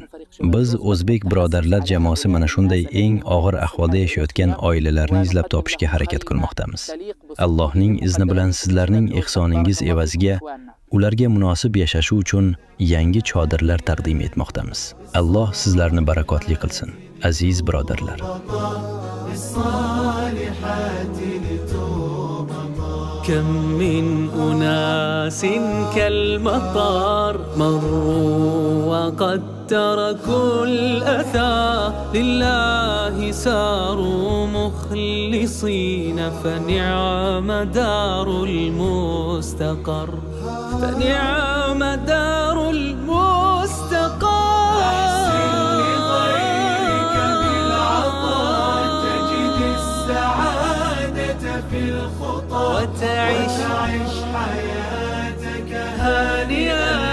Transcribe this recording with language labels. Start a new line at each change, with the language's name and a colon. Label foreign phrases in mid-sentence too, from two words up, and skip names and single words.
Uzbek: Biz o'zbek birodarlar jamoasi mana shunday eng og'ir ahvolda yashayotgan oilalarni izlab topishga harakat qilmoqdamiz. Allohning izni bilan sizlarning ihsoningiz evaziga ularga munosib yashashi uchun yangi chodirlar taqdim etmoqdamiz. Alloh sizlarni barakotli qilsin, aziz birodarlar.
Arabic: كم من أناس كالمطر مروا وقد تركوا الأثار لله ساروا مخلصين فنعم دار المستقر فنعم دار المستقر أحسن لغيرك بالعطاء تجد السعادة في الخطى وتعيش حياتك هانئا